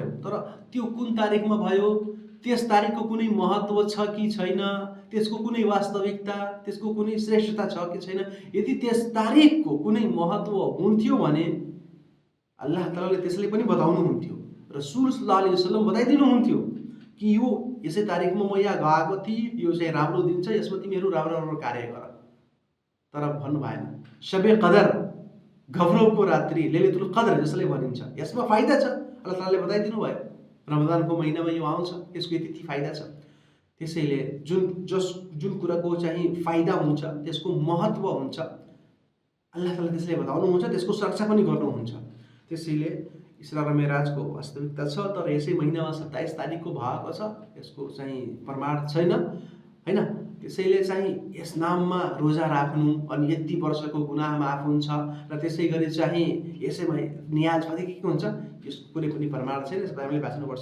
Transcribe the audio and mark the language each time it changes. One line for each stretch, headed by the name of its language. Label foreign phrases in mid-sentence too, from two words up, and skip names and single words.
Nepali: तर त्यो कुन तारिकमा भयो, त्यस तारिकको कुनै महत्त्व छ कि छैन, त्यसको कुनै वास्तविकता, त्यसको कुनै श्रेष्ठता छ कि छैन, यदि त्यस तारिकको कुनै महत्त्व हुन्थ्यो भने अल्लाह तालाले त्यसले पनि बताउनुहुन्थ्यो। रसुल
Arabic: صلى الله عليه وسلم
Nepali: बताइदिनुहुन्थ्यो कि यो यसै तारिकमा म यहाँ गएको थिएँ, यो चाहिँ राम्रो दिन छ, यसमा तिमीहरू राम्रो राम्रो कार्य गर। तर भन्नु भएन। शबे कदर, घब्रौको रात्रि, लैलतुल कदर जसले भनिन्छ, यसमा फाइदा छ, अल्लाह तालाले बताइदिनु भयो। रमजानको महिनामा यो आउँछ, यसको यति फाइदा छ। त्यसैले जुन कुराको चाहिँ फाइदा हुन्छ, त्यसको महत्त्व हुन्छ, अल्लाह ताला त्यसले बताउनुहुन्छ, त्यसको सुरक्षा पनि गर्नुहुन्छ। त्यसैले इसरा र मेराजको वास्तविकता छ, तर यसै महिनामा 27 तारिकको भएको छ, यसको चाहिँ प्रमाण छैन, हैन। त्यसैले चाहिँ यस नाममा रोजा राख्नु अनि यति वर्षको गुनाह माफ हुन्छ, र त्यसै गरी चाहिँ यसैमा नियाज कति के हुन्छ, यसको कुनै पनि प्रमाण छैन। यसबाट हामीले बाँच्नुपर्छ।